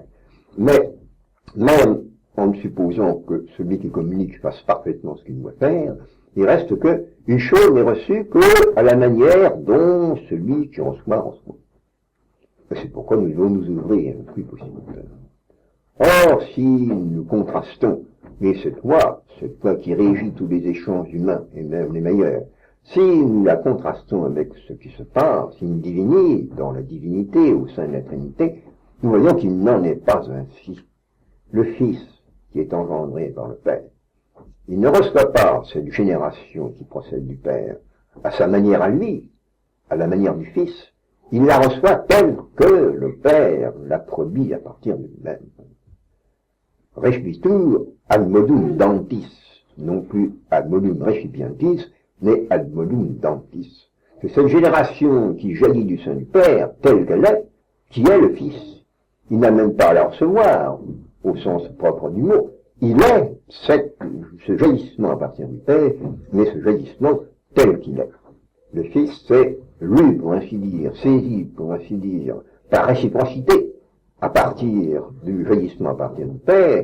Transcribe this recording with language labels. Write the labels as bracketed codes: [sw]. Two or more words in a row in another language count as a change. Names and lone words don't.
[fr] Mais, même en supposant que celui qui communique fasse parfaitement ce qu'il doit faire, il reste que une chose n'est reçue que à la manière dont celui qui reçoit. C'est pourquoi nous devons nous ouvrir le plus possible. Or, si nous contrastons, et cette loi qui régit tous les échanges humains, et même les meilleurs, si nous la contrastons avec ce qui se passe [la] in divini, [fr] dans la divinité, au sein de la Trinité, nous voyons qu'il n'en est pas ainsi. Le Fils, qui est engendré par le Père, il ne reçoit pas cette génération qui procède du Père à sa manière à lui, à la manière du Fils, il la reçoit telle que le Père l'a produit à partir de lui-même. [la] Respitur ad modum dantis, non plus ad modum recipientis, mais ad modum dantis. [fr] C'est cette génération qui jaillit du sein du Père, telle qu'elle est, qui est le Fils. Il n'a même pas à la recevoir, au sens propre du mot. Il est ce jaillissement à partir du Père, mais ce jaillissement tel qu'il est. Le Fils, c'est lu, pour ainsi dire, saisi, pour ainsi dire, par réciprocité, à partir du jaillissement à partir du Père.